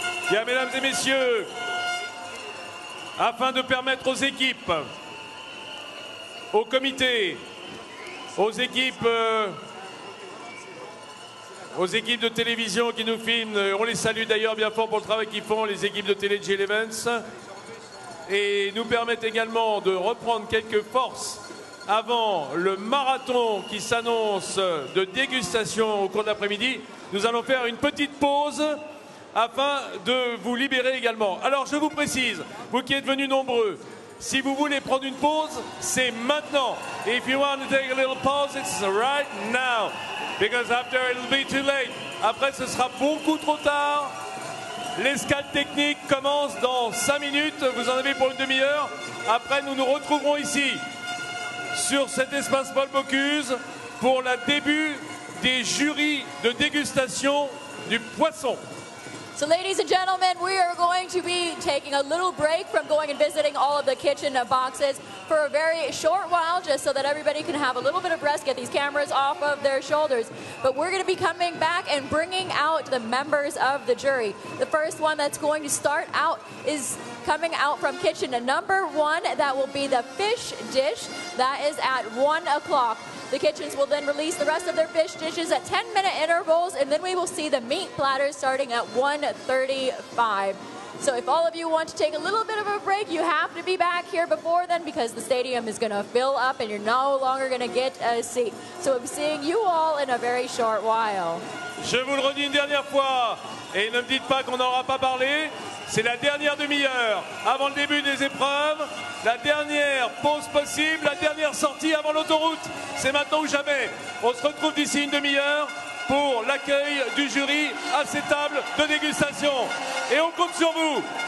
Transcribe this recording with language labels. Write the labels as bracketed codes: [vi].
[fr] Bien, mesdames et messieurs, afin de permettre aux équipes, au comité, aux équipes de télévision qui nous filment, on les salue d'ailleurs bien fort pour le travail qu'ils font, les équipes de télé de GL Events, et nous permettent également de reprendre quelques forces avant le marathon qui s'annonce de dégustation au cours de l'après-midi. Nous allons faire une petite pause afin de vous libérer également. Alors je vous précise, vous qui êtes venus nombreux, si vous voulez prendre une pause, c'est maintenant. [en] If you want to take a little pause, it's right now. Because after it'll be too late. [fr] Après, ce sera beaucoup trop tard. L'escale technique commence dans 5 minutes. Vous en avez pour une demi-heure. Après, nous nous retrouverons ici, sur cet espace Paul Bocuse, pour le début des jurys de dégustation du poisson. [en] So ladies and gentlemen, we are going to be taking a little break from going and visiting all of the kitchen boxes for a very short while, just so that everybody can have a little bit of rest, get these cameras off of their shoulders. But we're going to be coming back and bringing out the members of the jury. The first one that's going to start out is coming out from kitchen number 1. That will be the fish dish. That is at 1 o'clock. The kitchens will then release the rest of their fish dishes at 10-minute intervals, and then we will see the meat platters starting at 1:35. So if all of you want to take a little bit of a break, you have to be back here before then, because the stadium is going to fill up and you're no longer going to get a seat. So we'll be seeing you all in a very short while. [fr] Je vous le redis une dernière fois, et ne me dites pas qu'on n'aura pas parlé. C'est la dernière demi-heure avant le début des épreuves. La dernière pause possible, la dernière sortie avant l'autoroute. C'est maintenant ou jamais. On se retrouve d'ici une demi-heure pour l'accueil du jury à ces tables de dégustation. Et on compte sur vous.